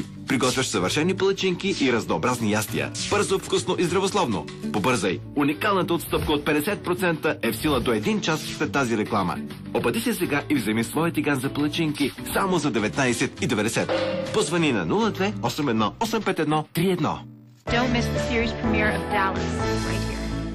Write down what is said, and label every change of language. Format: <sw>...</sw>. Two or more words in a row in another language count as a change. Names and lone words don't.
<bg>Приготвяш съвършени палачинки и разнообразни ястия. Бързо, вкусно и здравословно. Побързай! Уникалната отстъпка от 50% е в сила до 1 час след тази реклама. Обади се сега и вземи своя тиган за палачинки само за 19,90. Позвани на 02 81 851 31.</bg> <en>Don't miss the series premiere of Dallas right here.</en>